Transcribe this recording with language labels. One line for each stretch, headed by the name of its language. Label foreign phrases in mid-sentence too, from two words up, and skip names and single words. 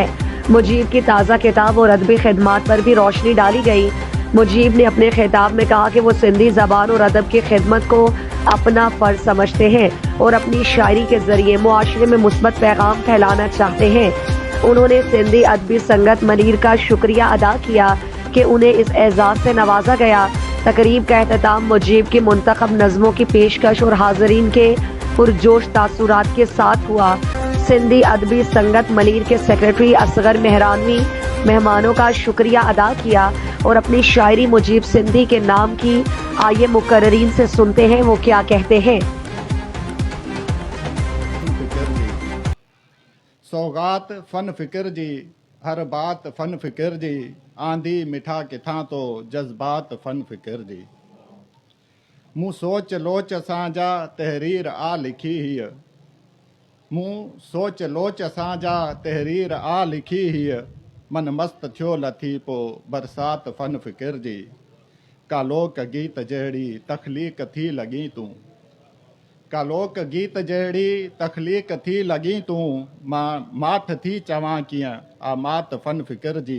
Urdu: مجیب کی تازہ کتاب اور ادبی خدمات پر بھی روشنی ڈالی گئی. مجیب نے اپنے خطاب میں کہا کہ وہ سندھی زبان اور ادب کی خدمت کو اپنا فرض سمجھتے ہیں اور اپنی شاعری کے ذریعے معاشرے میں مثبت پیغام پھیلانا چاہتے ہیں. انہوں نے سندھی ادبی سنگت ملیر کا شکریہ ادا کیا کہ انہیں اس اعزاز سے نوازا گیا. تقریب کا اہتمام مجیب کی منتخب نظموں کی پیشکش اور حاضرین کے پرجوش تاثرات کے ساتھ ہوا. سندھی ادبی سنگت ملیر کے سیکریٹری اصغر مہرانوی مہمانوں کا شکریہ ادا کیا اور اپنی شاعری مجیب سندھی کے نام کی. آئیے مقررین سے سنتے ہیں وہ کیا کہتے ہیں.
Sindhi: सौगात फन फिक्र जी, हर बात फन फिक्र जी, आंधी मिठा किथां तो जज्बात फन फिक्र जी। मूं सोच लोच सां तहरीर आ लिखी हीअ, मूं सोच लोच सां तहरीर आ लिखी हीअ, मन मस्त थियो लथी पो बरसात फन फिक्र जी। कालोक गीत जहिड़ी तख़लीक़ थी लॻी तूं, कालोक गीत जहिड़ी तख़लीक़ थी लॻी तूं, मां माठ थी चवां कीअं आ मात फन फिक्र जी।